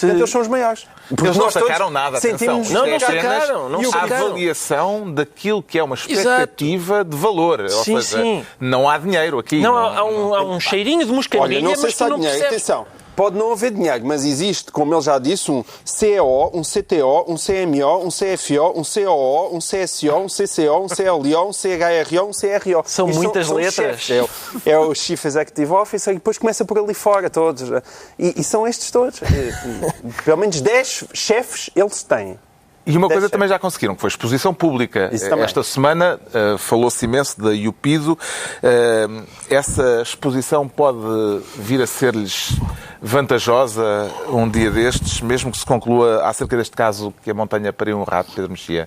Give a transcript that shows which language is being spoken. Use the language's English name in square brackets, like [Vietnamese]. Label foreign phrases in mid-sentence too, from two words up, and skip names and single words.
[Portuguese] Portanto, eles são os maiores. Eles não sacaram nada, atenção. sentimos- Não, Isto é sacaram, apenas não a sacaram. avaliação daquilo que é uma expectativa de valor. Ou Sim, seja, sim. não há dinheiro aqui. Não, há um cheirinho de Olha, moscadilha, não sei mas se tu há não dinheiro. percebes. Atenção, pode não haver dinheiro, mas existe, como ele já disse, um CEO, um CTO, um CMO, um CFO, um COO, um CSO, um CCO, um CLO, um CHRO, um CRO. São Isto muitas letras. chefes. É o [English] Chief Executive Officer [Portuguese] e depois começa por ali fora todos. E são estes todos. Pelo menos 10 chefes eles têm. E uma coisa Deve também já conseguiram, que foi a exposição pública. Isso também. Esta semana falou-se imenso da Yupido. Essa exposição pode vir a ser-lhes vantajosa um dia destes, mesmo que se conclua acerca deste caso que a montanha pariu um rato, Pedro Mexia?